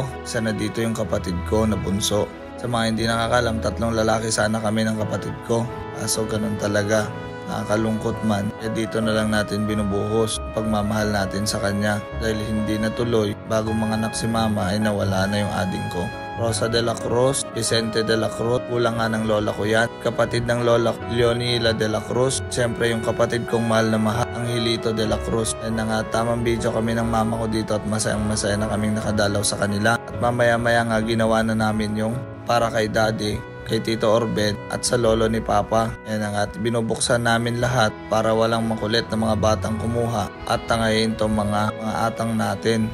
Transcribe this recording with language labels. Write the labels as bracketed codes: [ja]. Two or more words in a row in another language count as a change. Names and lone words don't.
[tl] Isa na dito yung kapatid ko na bunso. Sa mga hindi nakakalam, 3 lalaki sana kami ng kapatid ko. So ganun talaga. Nakakalungkot man, dito na lang natin binubuhos pagmamahal natin sa kanya dahil hindi natuloy bago manganak si mama ay nawala na yung ading ko. Rosa de la Cruz, Vicente de la Cruz, kulang nga ng lola ko yan. Kapatid ng lola Leonila de la Cruz, siyempre yung kapatid kong mahal na mahal, Angelito de la Cruz. Yan na nga, tamang video kami ng mama ko dito at masayang-masaya na kaming nakadalaw sa kanila. At mamaya-maya nga ginawa na namin yung para kay daddy, kay Tito Orben at sa lolo ni Papa. Yan na nga, binubuksan namin lahat para walang makulit na mga batang kumuha at tangayin itong mga atang natin.